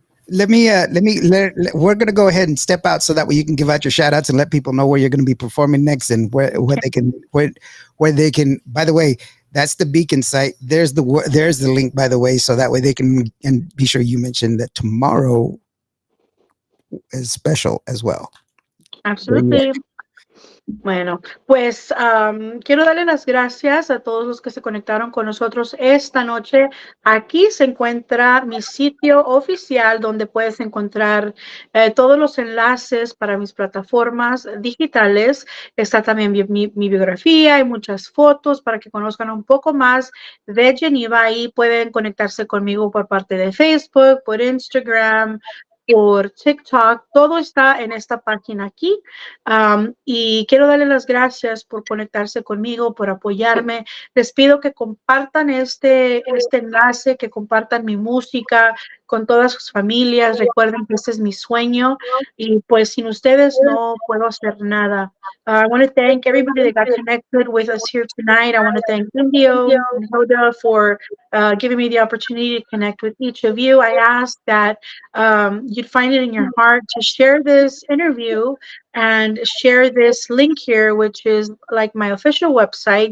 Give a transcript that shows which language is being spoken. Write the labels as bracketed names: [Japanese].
[English] we're gonna go ahead and step out so that way you can give out your shout outs and let people know where you're gonna be performing next and where Okay. they can where they can. By the way, that's the beacon site. There's the link, by the way, so that way they can, and be sure you mention that tomorrow is special as well. Absolutely. [Spanish] Bueno, pues quiero darle las gracias a todos los que se conectaron con nosotros esta noche. Aquí se encuentra mi sitio oficial donde puedes encontrar todos los enlaces para mis plataformas digitales. Está también mi biografía y muchas fotos para que conozcan un poco más de Genyva. Ahí pueden conectarse conmigo por parte de Facebook, por Instagram, por TikTok. Todo está en esta página aquí. Y quiero darle las gracias por conectarse conmigo, por apoyarme. Les pido que compartan este enlace, que compartan mi música, con todas sus familias. Recuerden que este es mi sueño y pues sin ustedes no puedo hacer nada. [English] I want to thank everybody that got connected with us here tonight. I want to thank Indio and Hoda for giving me the opportunity to connect with each of you. I ask that you'd find it in your heart to share this interview and share this link here, which is like my official website.